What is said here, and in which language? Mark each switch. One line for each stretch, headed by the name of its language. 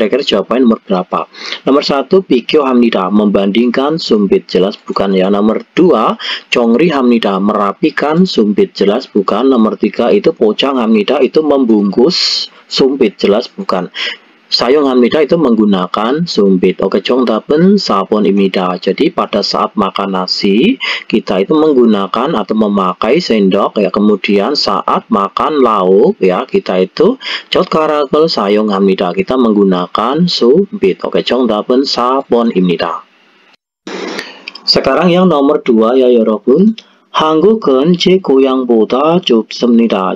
Indonesian: Kira-kira jawabannya nomor berapa? Nomor 1
Korean: 비교합니다,
Indonesian: membandingkan sumpit, jelas bukan ya. Nomor 2
Korean: 정리합니다,
Indonesian: merapikan sumpit, jelas bukan. Nomor 3 itu
Korean: 포장합니다,
Indonesian: itu membungkus sumpit, jelas bukan.
Korean: 사용합니다
Indonesian: itu menggunakan sumpit.
Korean: Oke, 정답은 4번입니다.
Indonesian: Jadi pada saat makan nasi kita itu menggunakan atau memakai sendok ya. Kemudian saat makan lauk ya, kita itu
Korean: 젓가락을 사용합니다,
Indonesian: kita menggunakan sumpit.
Korean: Oke, 정답은 4번입니다.
Indonesian: Sekarang yang nomor 2 ya 여러분.
Korean: 한국은 제 고향보다 좁습니다.